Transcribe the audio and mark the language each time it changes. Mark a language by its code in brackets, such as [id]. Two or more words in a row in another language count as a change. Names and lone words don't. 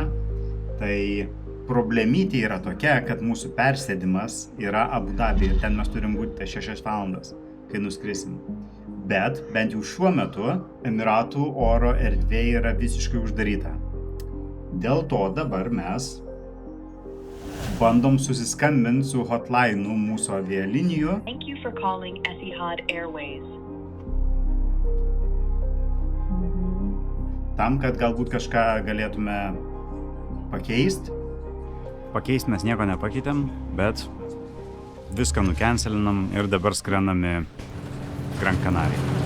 [lt] Tai problemytė yra tokia, kad mūsų persėdimas yra Abu Dabi ir ten mes turim būti 6 valandas, kai nuskrisim. Bet bent jau šiuo metu Emiratų oro erdvė yra visiškai uždaryta. Dėl to dabar mes bandom susiskambinti su hotline'u mūsų avialinijų. [en] Thank you for calling Etihad Airways. [lt] Tam, kad galbūt kažką galėtume pakeist. Pakeist mes nieko nepakeitėm, bet viską nukencelinam ir dabar skrendam į Gran Canaria.